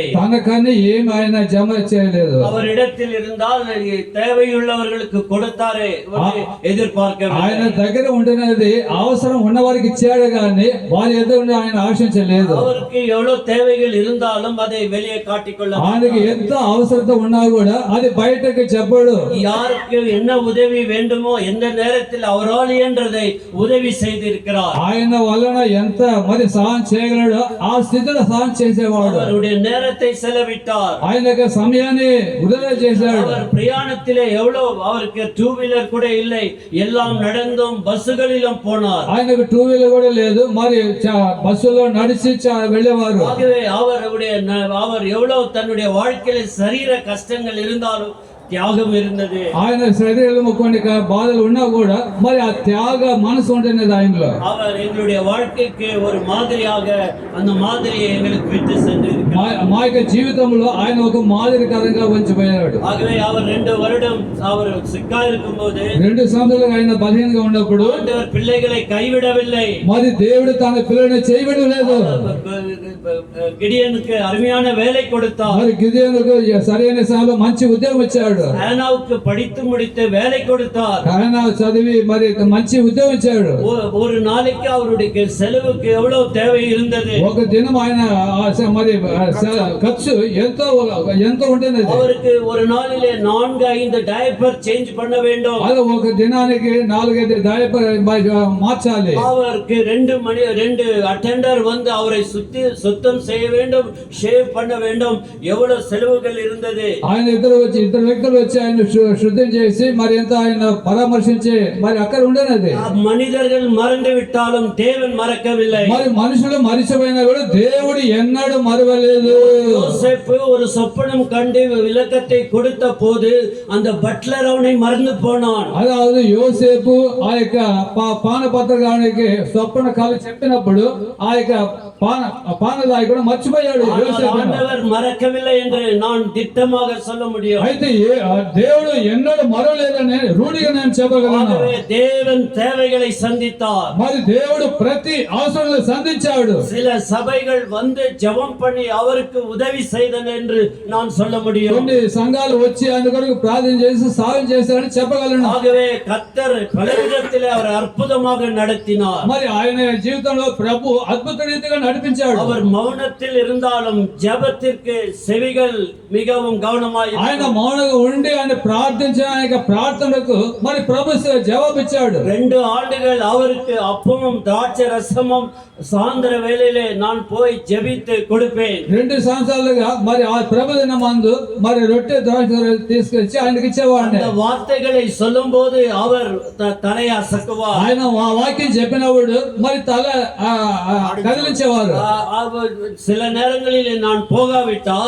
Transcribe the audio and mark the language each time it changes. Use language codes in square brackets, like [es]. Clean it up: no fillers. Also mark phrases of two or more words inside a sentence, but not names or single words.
[te] తనకని ఏమి ఆయన జమ చేయలేదు. [ta] அவரிடத்தில் இருந்தால் தேவையுள்ளவர்களுக்கு கொடுத்தாரே, எதிர்பார்க்கவில்லை. [te] ఆయన దగ్గర ఉండినది అవసరం ఉన్న వారికి ఇచ్చాడు కానీ వారి ఎదురు ఆయన ఆశించలేదు. [ta] அவருக்கு எவ்வளவு தேவைகள் இருந்தாலும் அதை வெளியே காட்டிக்கொள்ள [te] ఆయనకి ఎంత అవసరత ఉన్నా కూడా అది బయటకు చెప్పడు. [ta] யாருக்கு என்ன உதவி வேண்டுமோ எந்த நேரத்தில் அவரால் இயன்றதை உதவி செய்திருக்கிறார். [te] ఆయన వలన ఎంత మరి సహాయం చేయగలడో ఆ స్థితిలో సహాయం చేసేవాడు. [ta] அவருடைய நேரத்தை செலவிட்டார், [te] ఆయన యొక్క సమయాన్ని వృధా చేశాడు. [ta] அவர் பிரயாணத்திலே எவ்வளவு அவருக்கு 2 வீலர் கூட இல்லை, எல்லாம் நடந்தும் பஸ்களிலும் போனார். [te] ఆయనకు 2 వీలర్ కూడా లేదు, మరి బస్సులో నడిచి వెళ్ళేవారు. [ta] ஆகவே அவர் எவ்வளவு தன்னுடைய வாழ்க்கையில சரீர கஷ்டங்கள் இருந்தாலும் தியாகம் இருந்தது. [te] ఆయన శరీరంలో కొన్ని బాధలు ఉన్నా కూడా మరి ఆ త్యాగ మనసు ఉంటున్నది ఆయనలో. [ta] அவர் எங்களுடைய வாழ்க்கைக்கு ஒரு மாதிரியாக அந்த மாதிரியை எங்களுக்கு விட்டு சென்று [te] మా యొక్క జీవితంలో ఆయన ఒక మాదిరికరంగా ఉంచిపోయాడు. [ta] ஆகவே அவர் 2 வருடம் அவர் சிக்கா இருக்கும்போது [te] 2 సంవత్సరాలు ఆయన బలహీనంగా ఉన్నప్పుడు [ta] ஆண்டவர் பிள்ளைகளை கைவிடவில்லை. [te] మరి దేవుడు తన పిల్లల్ని చేయబడలేదు. [ta] கிடியனுக்கு அருமையான வேலை கொடுத்தார். [te] మరి గిదెయోనుకు సరైన సమయంలో మంచి ఉద్యోగం ఇచ్చాడు. [ta] ஹானாவுக்கு படித்து முடித்து வேலை கொடுத்தார். [te] ఆయన చదివి మరి మంచి ఉద్యోగం ఇచ్చాడు. [ta] ஒரு நாளைக்கு அவருடைய செலவுக்கு எவ்வளவு தேவை இருந்தது. [te] ఒక దినం ఆయన మరి ఖర్చు ఎంతో ఉండేది. [ta] அவருக்கு ஒரு நாளிலே 4-5 [en] diaper change [ta] பண்ண வேண்டும். [te] అది ఒక దినానికి 4-5 డైపర్ మార్చాలి. [ta] அவருக்கு 2 அட்டெண்டர் வந்து அவரை சுத்தம் செய்ய வேண்டும், ஷேவ் பண்ண வேண்டும். எவ்வளவு செலவுகள் இருந்தது. [te] ఆయన ఇద్దరు వ్యక్తులు వచ్చి ఆయన శుద్ధం చేసి మరి ఎంత ఆయన పరామర్శించి మరి అక్కడ ఉండేది. [ta] மனிதர்கள் மறந்து விட்டாலும் தேவன் மறக்கவில்லை. [te] మరి మనుషులు మరిచిపోయినా కూడా దేవుడు ఎన్నడూ మరవలేదు. [ta] யோசேப்பு ஒரு சொப்பனம் கண்டு விளக்கத்தை கொடுத்த போது அந்த பட்லர் அவனை மறந்து போனான். [te] అதாவது యోసేపు ఆ యొక్క పానపత్రగానికి స్వప్న కాలు చెప్పినప్పుడు ఆ యొక్క పానదాయి కూడా మర్చిపోయాడు. [ta] ஆண்டவர் மறக்கவில்லை என்று நான் திட்டமாக சொல்ல முடியும். [te] అయితే దేవుడు ఎన్నడూ మరవలేదని రూఢిగా నేను చెప్పగలను. [ta] தேவன் தேவைகளை சந்தித்தார். [te] మరి దేవుడు ప్రతి అవసరాలను సంధించాడు. [ta] சில சபைகள் வந்து ஜெபம் பண்ணி அவருக்கு உதவி செய்தன என்று நான் சொல்ல முடியும். [te] కొన్ని సంఘాలు వచ్చి ఆయన కొరకు ప్రార్థన చేసి సహాయం చేశారని చెప్పగలను. [ta] ஆகவே கர்த்தர் பலவிதத்திலே அவர் அற்புதமாக நடத்தினார். [te] మరి ఆయన జీవితంలో ప్రభు అద్భుత రీతిగా నడిపించాడు. [ta] அவர் మౌనத்தில் இருந்தாலும் ஜெபத்திற்கு செவிகள் மிகவும் கவனமாய் [te] ఆయన మౌనంగా ఉండి ఆయన ప్రార్థించిన ఆయన ప్రార్థనకు మరి ప్రభు జవాబిచ్చాడు. [ta] 2 ஆண்டுகள் அவருக்கு அப்பமும் திராட்சை ரசமும் சாயந்தர வேளையிலே நான் போய் ஜெபித்து கொடுப்பேன். [te] 2 సంవత్సరాలుగా మరి ఆ ప్రభు దినమందు మరి రొట్టె ద్రాక్ష తీసుకొచ్చి ఆయనకి ఇచ్చేవాడిని. [ta] அந்த வார்த்தைகளை சொல்லும்போது அவர் தலையை அசக்குவார். [te] ఆయన వాక్యం చెప్పినప్పుడు మరి తల కదిలించేవారు. [ta] சில நேரங்களில் நான் போகாவிட்டால்